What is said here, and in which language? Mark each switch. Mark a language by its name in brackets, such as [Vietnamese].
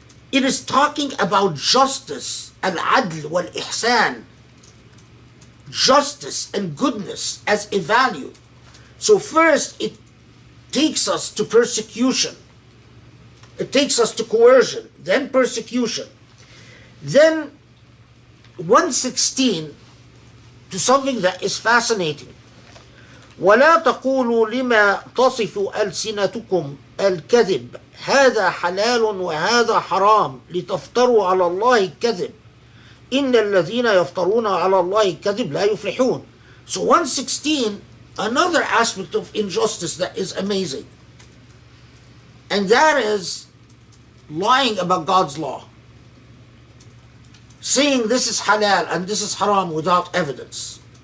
[English] It is talking about justice, al-adl wal-ihsan, justice and goodness as a value. So first it takes us to persecution, it takes us to coercion, then persecution, then 116 to something that is fascinating. [Arabic] ولا تقولوا لما تصف ألسنتكم الكذب هذا حلال وهذا حرام لتفتروا على الله الكذب إن الذين يفترون على الله الكذب لا يفلحون. [English] So 116, another aspect of injustice that is amazing, and that is lying about God's law, saying this is halal and this is haram without evidence.